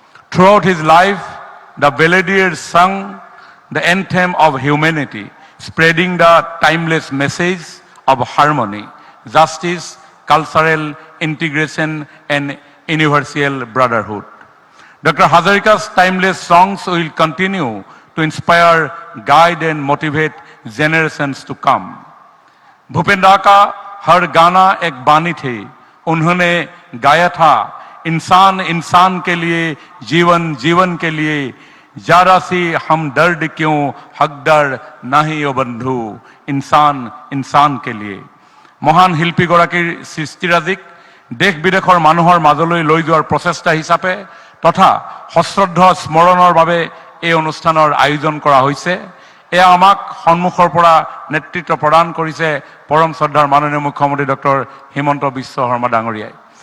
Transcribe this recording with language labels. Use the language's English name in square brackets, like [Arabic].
[English] Throughout his life, the Beladier sung the anthem of humanity, spreading the timeless message of harmony, justice, cultural integration, and universal brotherhood. Dr. Hazarika's timeless songs will continue to inspire, guide, and motivate generations to come. [Hindi] Bhupen दा का हर गाना एक बानी थी, उन्होंने गाया था इंसान इंसान के लिए, जीवन जीवन के लिए, जरा सी हम दर्द क्यों हकदार नहीं ओ बंधु, इंसान इंसान के लिए। [Assamese] महान শিল্পীগৰাকীৰ সৃষ্টিৰাজিক দেশ বিদেশৰ মানুহৰ মাজলৈ লৈ যোৱাৰ প্ৰচেষ্টা হিচাপে তথা সশ্ৰদ্ধ স্মৰণৰ বাবে এই অনুষ্ঠানৰ আয়োজন কৰা হৈছে। এয়া আমাক সন্মুখৰ পৰা নেতৃত্ব প্ৰদান কৰিছে পৰম শ্ৰদ্ধাৰ মাননীয় মুখ্যমন্ত্ৰী ডক্টৰ হিমন্ত বিশ্ব শৰ্মা ডাঙৰীয়াই।